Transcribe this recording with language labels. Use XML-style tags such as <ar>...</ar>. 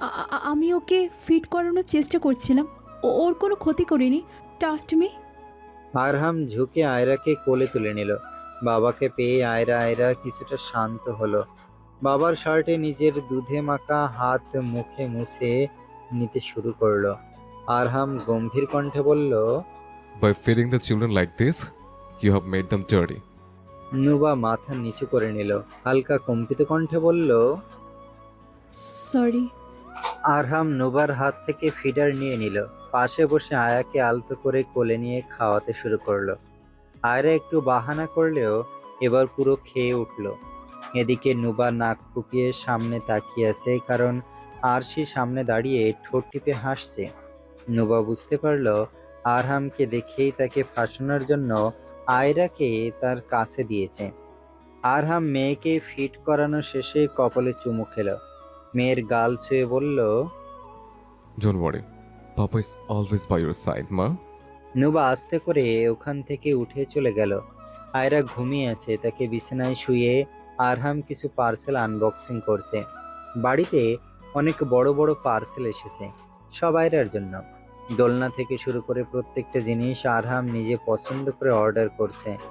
<bn>আমি ওকে ফিট করানোর চেষ্টা করছিলাম। ওর কোনো ক্ষতি করিনি।</bn> <en>Trust me.</en> <bn>আরহাম ঝুঁকে আয়রাকে কোলে তুলে নিল। বাবাকে পেয়ে আয়রা আয়রা কিছুটা শান্ত হলো। বাবার শার্টে নিজের দুধে মাখা হাত মুখে মুছে নিতে শুরু করলো। আরহাম গম্ভীর কণ্ঠে বলল।</bn> <en>By feeding the children like this, you have made them dirty.</en> <bn>নুবা মাথা নিচু করে নিল। হালকা কম্পিত কণ্ঠে বলল। সরি। আরহাম নুবার হাত থেকে ফিডার নিয়ে নিল। পাশে বসে আয়াকে আলতো করে কোলে নিয়ে খাওয়াতে শুরু করলো। আয়রা একটু বাহানা করলেও এবার পুরো খেয়ে উঠল। এদিকে নুবা নাক ফুপিয়ে সামনে তাকিয়ে আছে, কারণ আরশি সামনে দাঁড়িয়ে ঠোঁট টিপে হাসছে। নুবা বুঝতে পারল আরহামকে দেখেই তাকে ফাঁসানোর জন্য আয়রাকে তার কাছে দিয়েছে। আরহাম মেয়েকে ফিট করানো শেষে কপালে চুমু খেল। মেয়ের গাল ছুঁয়ে বলল।</bn> <en>Don't worry. Papa is always by your side, Ma.</en> <bn>নুবা আস্তে করে ওখান থেকে উঠে চলে গেল। আয়রা ঘুমিয়ে আছে, তাকে বিছানায় শুয়ে আরহাম কিছু পার্সেল আনবক্সিং করছে। বাড়িতে অনেক বড় বড় পার্সেল এসেছে, সব আয়রার জন্য। দোলনা থেকে শুরু করে প্রত্যেকটা জিনিস আরহাম নিজে পছন্দ করে অর্ডার করছে।</bn>